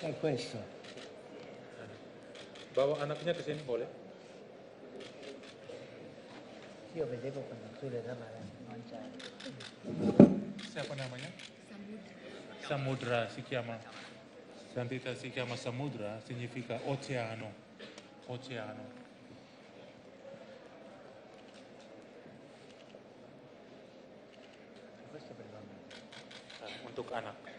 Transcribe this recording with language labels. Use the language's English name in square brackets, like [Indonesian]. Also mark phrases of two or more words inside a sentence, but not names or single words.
[Italian] È questo. [Indonesian] Bawa anaknya ke sini boleh? [Italian] Io vedevo quando tu le davi da mangiare. [Indonesian] Siapa namanya? Samudra Sikiama. [Italian] Santità si chiama Samudra, significa oceano. Oceano. [Indonesian] Untuk anak.